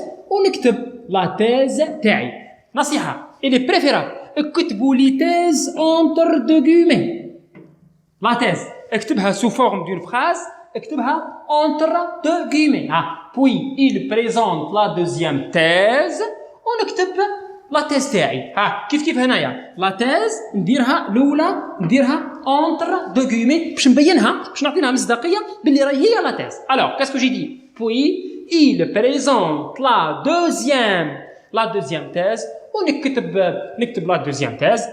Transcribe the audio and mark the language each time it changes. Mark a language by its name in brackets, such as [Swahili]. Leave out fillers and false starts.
[Arabic] ونكتب la thèse تاعي. نصيحة [French] il est préférable [Arabic] اكتبوا لي [French] thèse entre deux guillemets. la thèse [Arabic] اكتبها [French] sous forme d'une phrase اكتبها entre deux guillemets. puis il présente la deuxième thèse [Arabic] ونكتب لا تيز تاعي. كيف هنايا لا تيز نديرها الاولى نديرها اونتر دو غيمي باش نبينها باش نعطيها مصداقيه باللي راهي هي لا تيز. [French] الوغ كاسكو جي دي puis il présente la deuxième thèse [Arabic] ونكتب [French] لا deuxième thèse.